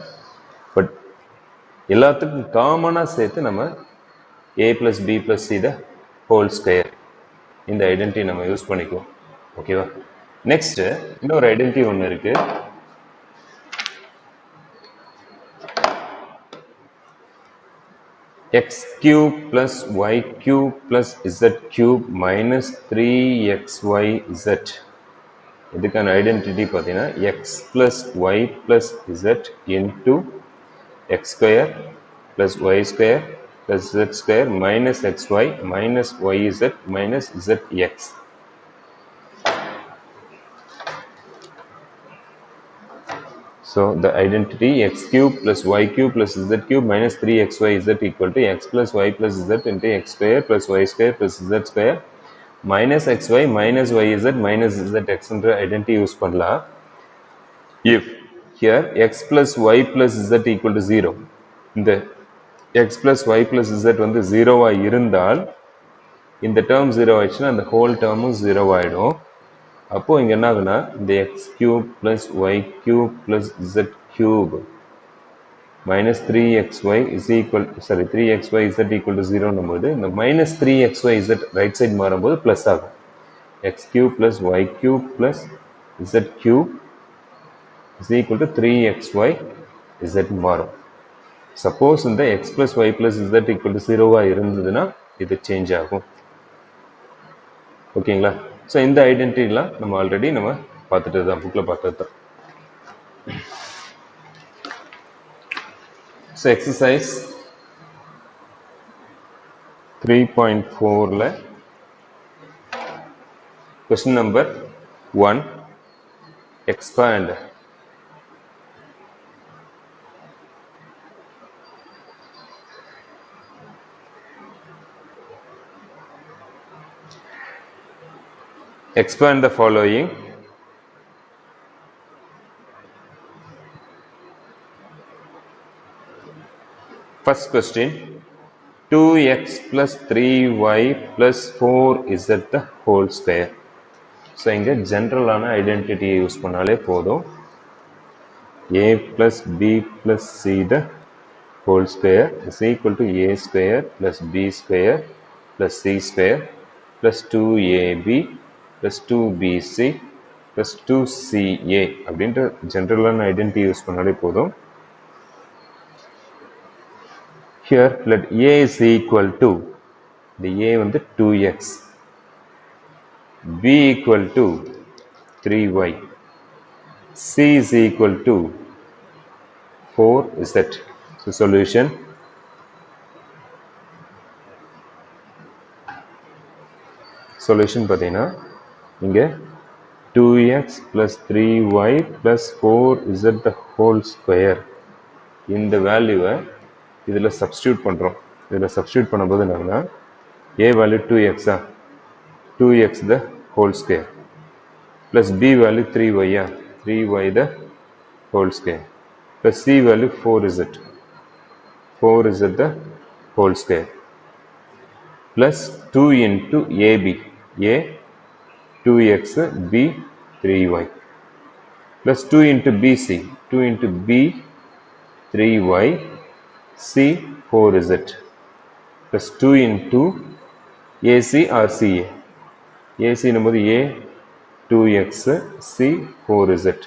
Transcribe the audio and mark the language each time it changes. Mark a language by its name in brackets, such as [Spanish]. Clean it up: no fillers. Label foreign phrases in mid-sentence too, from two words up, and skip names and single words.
[Tamil] பட் எல்லாத்துக்கும் காமனாக சேர்த்து நம்ம [English] a plus b plus c the whole square [Tamil] இந்த ஐடென்டிட்டி நம்ம யூஸ் பண்ணிக்குவோம். ஓகேவா? நெக்ஸ்ட் இன்னொரு ஐடென்டிட்டி ஒன்று இருக்கு. [English] x cube plus y cube plus z cube minus 3xyz. [Tamil] இதுக்கான ஐடென்டிட்டி பார்த்தீங்கன்னா [English] x plus y plus z into x square plus y square plus z square minus xy minus yz minus zx. So the identity x cube plus y cube plus z cube minus 3xyz equal to x plus y plus z into x square plus y square plus z square minus xy minus yz minus zx [Tamil] என்ற identity யூஸ் பண்ணலாம். [English] If here x plus y plus z equal to 0, [Tamil] இந்த [English] x plus y plus z [Tamil] வந்து 0-ஆ இருந்தால் இந்த டேர்ம் 0 ஆயிடுச்சுன்னா அந்த ஹோல் டேர்மும் 0 ஆயிடும். அப்போ இங்க என்ன ஆகுனா இந்த [English] x cube plus y cube plus z cube minus 3xy is equal 3xyz equal to 0 [Tamil] னும்போது இந்த [English] minus 3xyz right side [Tamil] மாறும்போது பிளஸ் ஆகும். [English] x cube plus y cube plus z cube is equal to 3xyz மாறும். [Tamil] சப்போஸ் இந்த [English] x plus y plus z equal to 0- [Tamil] ஆ இருந்ததுன்னா இது சேஞ்ச் ஆகும். ஓகேங்களா? ஸோ இந்த ஐடென்டிட்டிலாம் நம்ம ஆல்ரெடி நம்ம பார்த்துட்டு தான் புக்கில் பார்த்தது தான். ஸோ எக்ஸசைஸ் 3.4ல் [English] question number [Tamil] 1 [English] expand expand the following. First question, 2x plus 3y plus 4z the whole square. [Tamil] ஸோ இங்கே ஜென்ரலான ஐடென்டிட்டியை யூஸ் பண்ணாலே போதும். [English] a plus b plus c the whole square is equal to a square plus b square plus c square plus 2ab plus 2bc plus 2ca [Tamil] அப்படின்ற ஜென்ரலான ஐடென்டிட்டி யூஸ் பண்ணாலே போதும். [English] Here let a is equal to, the a வந்து 2x, b equal to 3y, c is equal to 4z. So solution, [Tamil] பார்த்தீங்கன்னா இங்கே [English] 2x plus 3y plus 4z the whole square [Tamil] இந்த வேல்யூவை இதில் சப்ஸ்டியூட் பண்ணுறோம். இதில் சப்ஸ்டியூட் பண்ணும்போது என்னன்னா a வேல்யூ [English] 2x 2x the whole square plus [Tamil] b வேல்யூ [English] 3y 3y the whole square plus c value 4z the whole square plus 2 into ab, a 2x, b 3y plus 2 into bc, 2 into b 3y, c 4z plus 2 into ac or ca, ac நம்பது a 2x, c 4z.